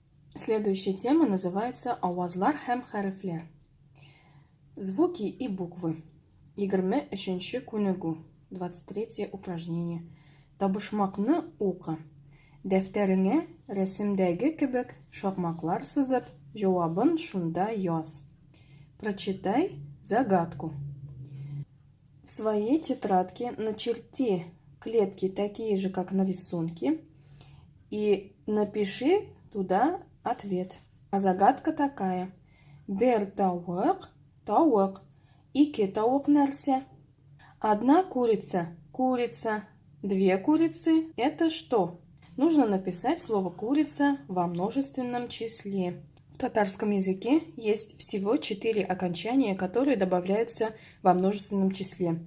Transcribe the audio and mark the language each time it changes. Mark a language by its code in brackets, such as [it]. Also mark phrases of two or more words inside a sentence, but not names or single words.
[ru] Следующая тема называется [tt] «Авазлар һәм хәрефләр». [ru] Звуки и буквы. [tt] 23-ші күнегү. [ru] 23 упражнение. [tt] Табышмакны укы. Дәфтәреңә рәсемдәге кебек шакмаклар сызып, җавабын шунда яз. [ru] Прочитай загадку. В своей тетрадке начерти клетки такие же, как на рисунке, и напиши туда ответ. А загадка такая. [tt] Бер тауык, тауык. Ике тауык нәрсә? [ru] Одна курица, курица. Две курицы – это что? Нужно написать слово «курица» во множественном числе. В татарском языке есть всего 4 окончания, которые добавляются во множественном числе.